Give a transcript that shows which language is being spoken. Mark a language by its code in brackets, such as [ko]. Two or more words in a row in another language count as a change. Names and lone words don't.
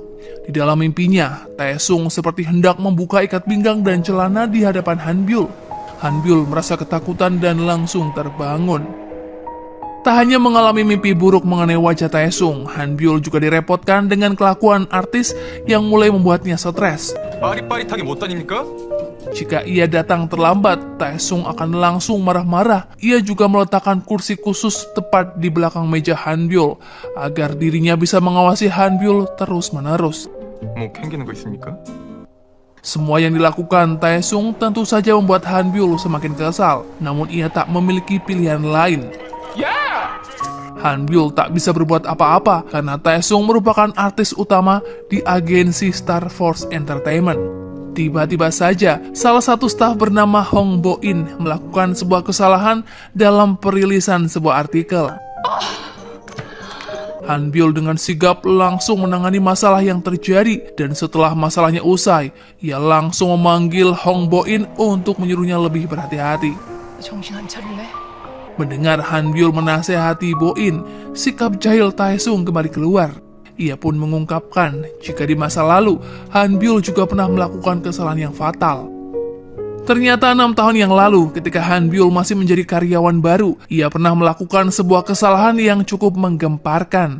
[id] Di dalam mimpinya, Taesung seperti hendak membuka ikat pinggang dan celana di hadapan Hanbyul. Hanbyul merasa ketakutan dan langsung terbangun. Tak hanya mengalami mimpi buruk mengenai wajah Taesung, Hanbyul juga direpotkan dengan kelakuan artis yang mulai membuatnya stres. [ko] 빠릿빠릿하게 못 다닙니까? [id] Jika ia datang terlambat, Taesung akan langsung marah-marah. Ia juga meletakkan kursi khusus tepat di belakang meja Hanbyul agar dirinya bisa mengawasi Hanbyul terus-menerus. [ko] 뭐 캥기는 거 있습니까? [id] Semua yang dilakukan Taesung tentu saja membuat Hanbyul semakin kesal, namun ia tak memiliki pilihan lain. Hanbyul tak bisa berbuat apa-apa karena Taesung merupakan artis utama di agensi Star Force Entertainment. Tiba-tiba saja, salah satu staf bernama Hong Bo-in melakukan sebuah kesalahan dalam perilisan sebuah artikel. Hanbyul dengan sigap langsung menangani masalah yang terjadi, dan setelah masalahnya usai, ia langsung memanggil Hong Bo-in untuk menyuruhnya lebih berhati-hati. [ko] 정신 안 차릴래? [id] Mendengar Hanbyul menasehati Bo-in, sikap jahil Taesung kembali keluar. Ia pun mengungkapkan jika di masa lalu, Hanbyul juga pernah melakukan kesalahan yang fatal. Ternyata 6 tahun yang lalu, ketika Hanbyul masih menjadi karyawan baru, ia pernah melakukan sebuah kesalahan yang cukup menggemparkan.